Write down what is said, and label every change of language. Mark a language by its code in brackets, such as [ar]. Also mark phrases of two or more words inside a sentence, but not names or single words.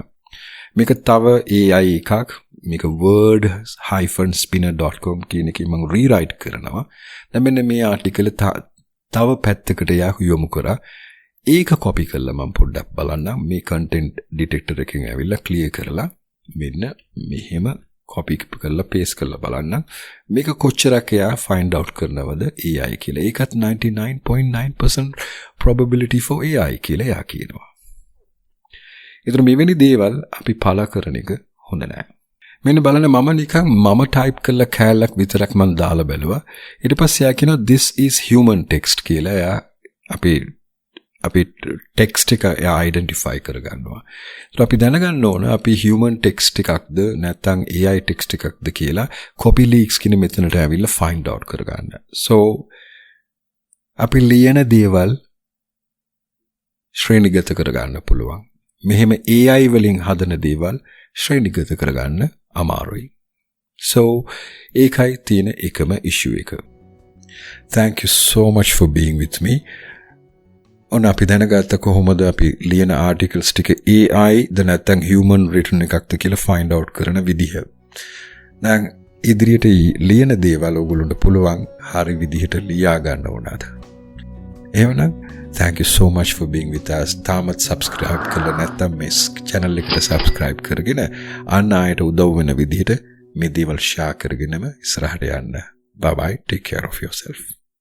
[si] මේක තව AI එකක් මේක word-spinner.com කියන එකේ මම rewrite කරනවා. දැන් මෙන්න මේ ආටිකල් තව පැත්තකට යොමු කරා. ඒක copy කරලා මම පොඩ්ඩක් බලන්න මේ [en] content detector [si] එකෙන් ඇවිල්ලා clear කරලා මෙන්න මෙහෙම copy කරලා paste කරලා බලන්න මේක කොච්චරක් එයා [en] find out [si] කරනවද AI කියලා. ඒකත් 99.9% [en] probability for AI [si] කියලා එයා කියනවා. ඒතර මෙවැනි දේවල් අපි පළ කරන එක හොඳ නෑ. මෙන්න බලන්න මම නිකන් මම type කරලා කෑල්ලක් විතරක් මම දාලා බැලුවා. ඊට පස්සේ එයා කියනවා [en] this is human text [si] කියලා. එයා අපි text එක identify කරගන්නවා. so අපි දැනගන්න ඕන අපි [en] human text [si] එකක්ද නැත්නම් [en] AI text [si] එකක්ද කියලා copy leaks කියන මෙතනට ඇවිල්ලා [en] find out [si] කරගන්න. so අපි ලියන දේවල් ශ්‍රේණිගත කරගන්න පුළුවන්. මෙහෙම AI වලින් හදන දේවල් ශ්‍රේණිගත කරගන්න අමාරුයි. so ඒකයි තියෙන එකම issue එක. [en] Thank you so much for being with me. [si] ඔන්න අපි දැනගත්ත කොහොමද අපි ලියන articles ටික AI ද නැත්නම් [en] human written [si] එකක්ද කියලා [en] find out [si] කරන විදිහ. දැන් ඉදිරියට ලියන දේවල් ඔයගොල්ලන්ට පුළුවන් හරි විදිහට ලියා ගන්න ඕනද? [en] එහෙනම් thank you so much for being with us. [si] තාමත් subscribe කරලා නැත්නම් මේ channel එකට subscribe කරගෙන අන් අයට උදව් වෙන විදිහට මේ දේවල් share කරගෙනම ඉස්සරහට යන්න. [en] Bye bye. Take care of yourself.